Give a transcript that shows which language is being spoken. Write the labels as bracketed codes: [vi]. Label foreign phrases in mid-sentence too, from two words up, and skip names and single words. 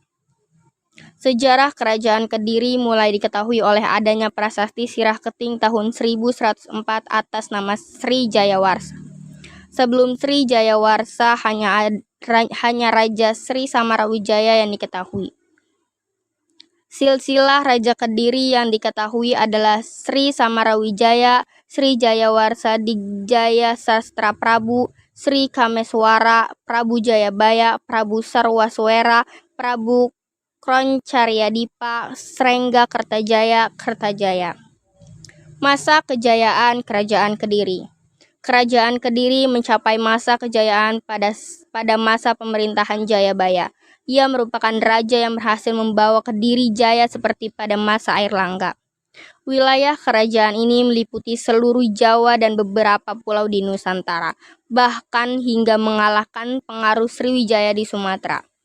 [id] Sejarah Kerajaan Kediri mulai diketahui oleh adanya prasasti Sirah Keting tahun 1104 atas nama Sri Jayawarsa. Sebelum Sri Jayawarsa hanya Raja Sri Samarawijaya yang diketahui. Silsilah Raja Kediri yang diketahui adalah Sri Samarawijaya, Sri Jayawarsa Dijaya Sastra Prabu, Sri Kameswara, Prabu Jayabaya, Prabu Sarwaswera, Prabu Kroncaryadipa, Srengga Kertajaya. Masa kejayaan Kerajaan Kediri. Kerajaan Kediri mencapai masa kejayaan pada masa pemerintahan Jayabaya. Ia merupakan raja yang berhasil membawa Kediri jaya seperti pada masa Airlangga. Wilayah kerajaan ini meliputi seluruh Jawa dan beberapa pulau di Nusantara, bahkan hingga mengalahkan pengaruh Sriwijaya di Sumatera.